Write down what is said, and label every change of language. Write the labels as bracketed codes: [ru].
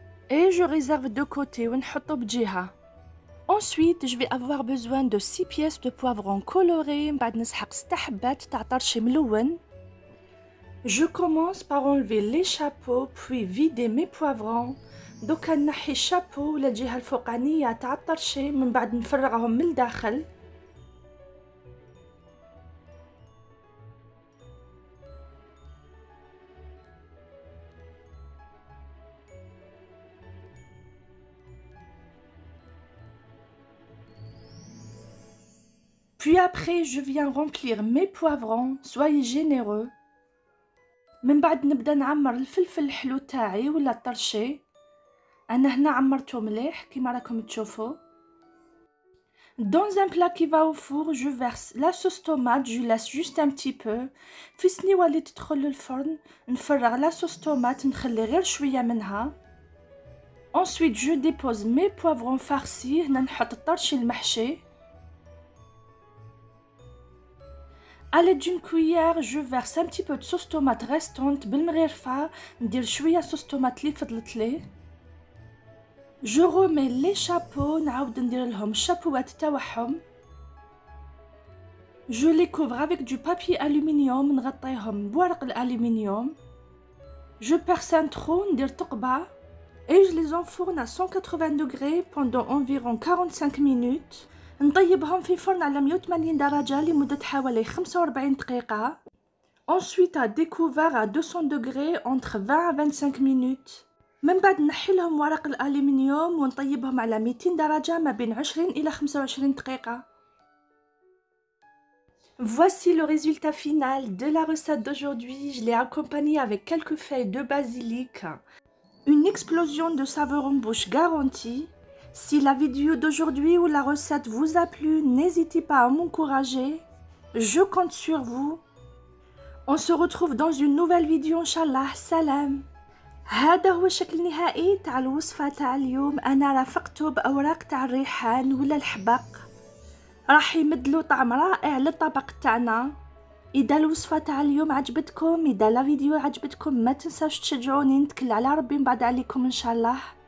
[fr] Et je réserve de côté [ar] ونحطه بجهة. [fr] Ensuite, je vais avoir besoin de 6 pièces de poivrons colorés. [ar] بعد نسحق 6 حبات تاع طرشي ملون. [fr] Je commence par enlever les chapeaux puis vider mes poivrons. [ar] دوكا نحي الشابو للجهة الفوقانية تاع الطرشي من بعد نفرغهم من الداخل. [fr] Puis après, je viens remplir mes poivrons. Soyez généreux. [ar] من بعد نبدا نعمر الفلفل الحلو تاعي ولا الطرشي. انا هنا عمرته مليح كيما راكم تشوفوا. [fr] Dans un plat qui va au four, je verse la sauce tomate, je laisse juste un petit peu. [ar] في سنيوة اللي تدخل للفرن نفرغ [fr] la sauce tomate [ar] نخلي غير شوية منها. [fr] Ensuite, je dépose mes poivrons farcis. [ar] هنا نحط الطرشي المحشي. [fr] À l'aide d'une cuillère, je verse un petit peu de sauce tomate restante بالمغرفة. [ar] ندير شوية sauce tomate اللي فضلت لي. [fr] Je remets les chapeaux. [ar] نعاود ندير لهم الشابوات تاعهم. [fr] Je les couvre avec du papier aluminium. [ar] نغطيهم بورق الألمنيوم. [fr] Je perce un trou. [ar] ندير ثقبة. [fr] et je les enfourne à 180 degrés pendant environ 45 minutes. [ar] نطيبهم في فرن على 180 درجة لمدة حوالي 45 دقيقة. [fr] Ensuite à découvert à 200 degrés entre 20 à 25 minutes. [ar] من بعد نحي لهم ورق الألمنيوم ونطيبهم على 200 درجة ما بين 20 إلى 25 دقيقة. [fr] Voici le résultat final de la recette d'aujourd'hui. Je l'ai accompagné avec quelques feuilles de basilic. Une explosion de saveur en bouche garantie. Si la vidéo d'aujourd'hui ou la recette vous a plu, n'hésitez pas à m'encourager. Je compte sur vous. On se retrouve dans une nouvelle vidéo Inch'Allah. Salam. [ar] هذا هو الشكل النهائي تاع الوصفة تاع اليوم. أنا رافقته بأوراق تاع الريحان ولا الحبق، راح يمدلو طعم رائع للطبق تاعنا. إذا الوصفة تاع اليوم عجبتكم، إذا لا فيديو عجبتكم، ما تنساوش تشجعوني، نتكل على ربي من بعد عليكم إن شاء الله.